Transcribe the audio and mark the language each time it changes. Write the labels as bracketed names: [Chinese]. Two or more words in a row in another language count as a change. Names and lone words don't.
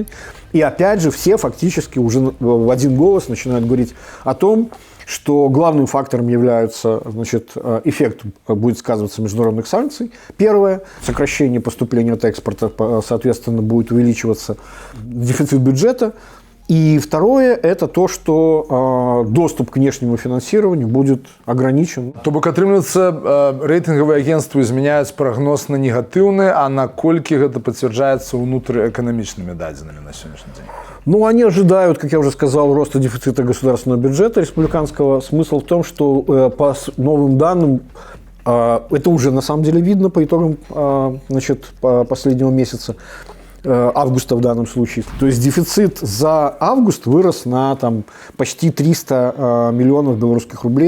[Russian] И опять же все фактически уже в один голос начинают говорить о том, что главным фактором является, значит, эффект будет сказываться международных санкций. Первое – сокращение поступления от экспорта, соответственно, будет увеличиваться дефицит бюджета. И второе – это то, что доступ к внешнему финансированию будет ограничен. [Belarusian] То бок атрымліваецца рэйтынгавыя агентствы змяняюць прагноз на негатыўны, а наколькі гэта пацвярджаецца ўнутраэканамічнымі дадзенымі на сённяшні дзень? Ну, [Russian] они ожидают, как я уже сказал, роста дефицита государственного бюджета республиканского. Смысл в том, что по новым данным, это уже на самом деле видно по итогам, значит, последнего месяца, августа в данном случае. То есть дефицит за август вырос на там, почти 300 миллионов белорусских рублей.